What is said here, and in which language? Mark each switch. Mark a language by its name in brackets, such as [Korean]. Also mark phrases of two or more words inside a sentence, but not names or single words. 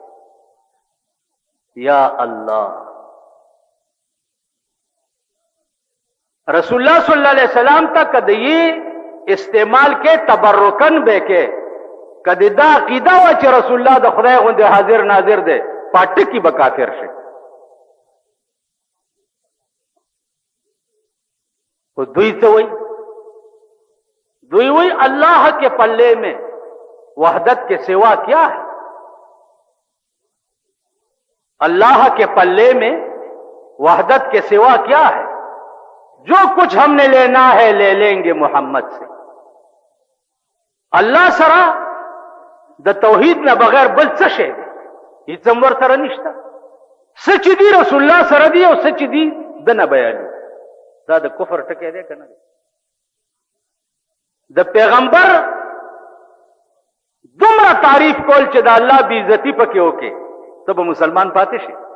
[Pashto] یا الله رسول الله [Arabic] صلی الله علیه وسلم [Pashto] ته کده یې استعمال کې تبرکن به کې، کده دا عقیده و چې رسول الله د خدای غوندې حاضر ناظر دی، پټکی به کافر شي. تو دوی څه وایي؟ دوی وایي [Urdu] اللہ کے پلے میں وحدت کے سوا کیا ہے؟ اللہ کے پلے میں وحدت کے سوا کیا ہے؟ جو کچھ ہم نے لینا ہے لے لیں گے محمد سے. [Pashto] اللہ سره د توحید نه بغیر بل څه شی دی؟ هیڅ هم ورسره نشته. څه چې دي رسول الله سره دي او څه چې دي د نه بیانوي. دا د کفر ټکی دی که نه دی؟ د پیغمبر دومره تعریف کول چې د الله بې عزتي پکې وکړي، ته به مسلمان پاتې شي.